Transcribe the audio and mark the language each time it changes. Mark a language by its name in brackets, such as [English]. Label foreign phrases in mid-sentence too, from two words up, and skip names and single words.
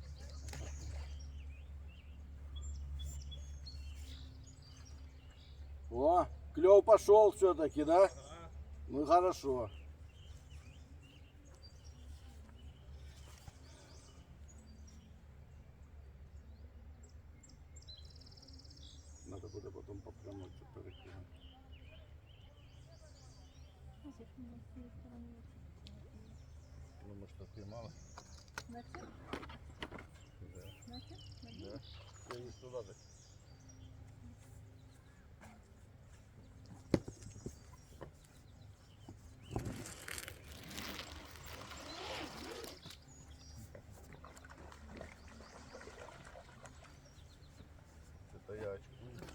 [Russian] О, клев пошел все-таки, да? Ну хорошо. Надо будет потом по прямой перекинуть. [Ukrainian] Ось як ми з цієї сторони. [Russian] Ну мы что, поймали? [Ukrainian] Наче? Наче? [Russian] Да. Я не туда так. Это я очкую.